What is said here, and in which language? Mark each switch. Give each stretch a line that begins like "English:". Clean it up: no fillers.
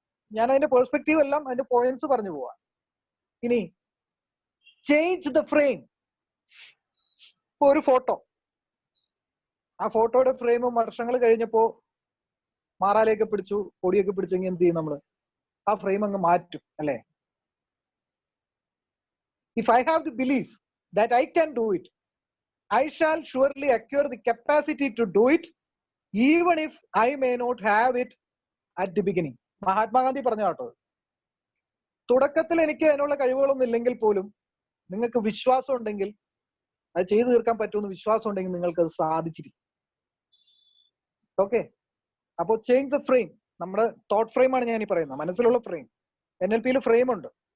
Malayalam: ഞാൻ അതിന്റെ പേഴ്സ്പെക്റ്റീവ് എല്ലാം അതിന്റെ പോയിന്റ്സ് പറഞ്ഞു പോവാം. ഇനി
English: Change the frame.
Malayalam: ഇപ്പൊ ഒരു ഫോട്ടോ, ആ ഫോട്ടോയുടെ ഫ്രെയിം വർഷങ്ങൾ കഴിഞ്ഞപ്പോ മാറാലേക്ക് പിടിച്ചു, പൊടിയൊക്കെ പിടിച്ചെങ്കിൽ എന്ത് ചെയ്യും നമ്മള്? ആ ഫ്രെയിം അങ്ങ് മാറ്റും, അല്ലേ?
English: If I have the belief that I can do it, I shall surely acquire the capacity to do it, even if I may not have it at the beginning.
Malayalam: Mahatma Gandhi പറഞ്ഞ കേട്ടോ, തുടക്കത്തിൽ എനിക്ക് അതിനുള്ള കഴിവുകളൊന്നും ഇല്ലെങ്കിൽ പോലും നിങ്ങൾക്ക് വിശ്വാസം ഉണ്ടെങ്കിൽ അത് ചെയ്തു തീർക്കാൻ പറ്റുമെന്ന് വിശ്വാസം ഉണ്ടെങ്കിൽ നിങ്ങൾക്ക് അത് സാധിച്ചിരിക്കും. ഓക്കെ, അപ്പോൾ
English: Change the frame.
Malayalam: നമ്മുടെ തോട്ട് ഫ്രെയിം ആണ് ഞാൻ ഈ പറയുന്നത്, മനസ്സിലുള്ള ഫ്രെയിം. NLPയിൽ ഫ്രെയിം ഉണ്ട്.